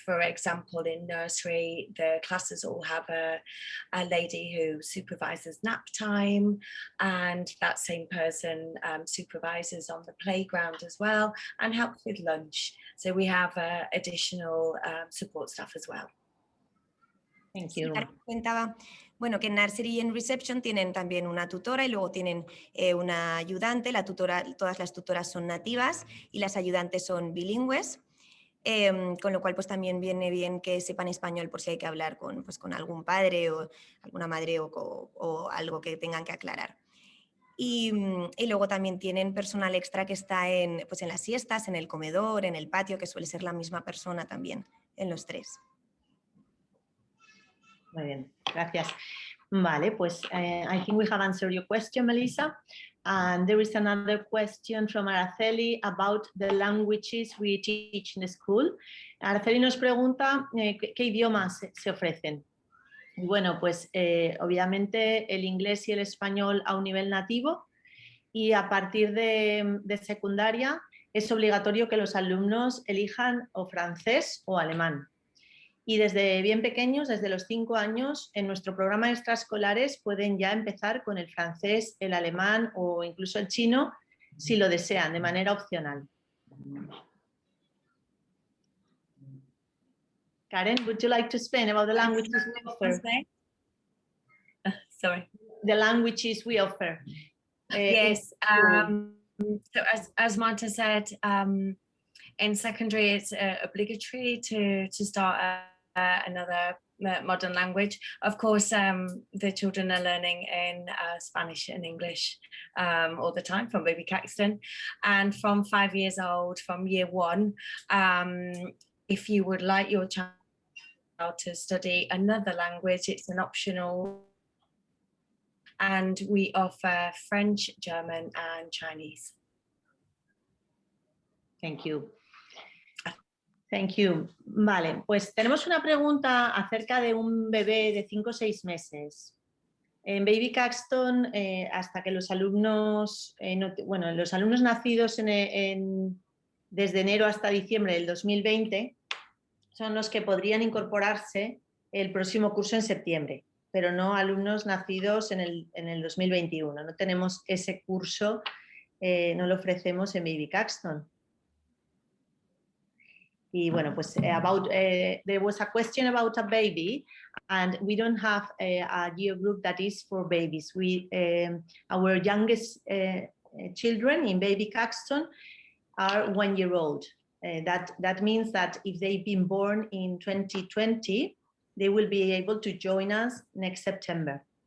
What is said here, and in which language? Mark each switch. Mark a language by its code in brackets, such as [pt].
[en] For example, in nursery, the classes all have a lady who supervises nap time, and that same person supervises on the playground as well and helps with lunch. So we have additional support staff as well. Thank you. [es] Comentaba, bueno, que en nursery y en reception tienen también una tutora y luego tienen una ayudante. La tutora, todas las tutoras son nativas y las ayudantes son bilingües, con lo cual pues también viene bien que sepan español por si hay que hablar con algún padre o alguna madre o algo que tengan que aclarar. Y luego también tienen personal extra que está en las siestas, en el comedor, en el patio, que suele ser la misma persona también en los 3. Muy bien, gracias. Vale, pues [en] I think we have answered your question, Melissa. And there is another question from Araceli about the languages we teach in the school. [es] Araceli nos pregunta qué idiomas se ofrecen. Bueno, pues obviamente el inglés y el español a un nivel nativo, y a partir de secundaria es obligatorio que los alumnos elijan o francés o alemán. Y desde bien pequeños, desde los 5 años, en nuestro programa de extraescolares pueden ya empezar con el francés, el alemán o incluso el chino, si lo desean, de manera opcional. [en] Karen, would you like to explain about the languages we offer? Sorry. The languages we offer. Yes. So as Marta said, in secondary it's obligatory to start another modern language. Of course, the children are learning in Spanish and English all the time from baby Caxton, and from 5 years old, from year 1, if you would like your child to study another language, it's an optional, and we offer French, German and Chinese. Thank you. Thank you. [es] Vale, pues tenemos una pregunta acerca de un bebé de 5 o 6 meses. En Baby Caxton, hasta que los alumnos, los alumnos nacidos desde enero hasta diciembre del 2020 son los que podrían incorporarse el próximo curso en septiembre, pero no alumnos nacidos en el 2021. No tenemos ese curso, no lo ofrecemos en Baby Caxton. Y bueno, pues [en] there was a question about a baby, and we don't have a year group that is for babies. Our youngest children in Baby Caxton are 1 year old. That means that if they've been born in 2020, they will be able to join us next September.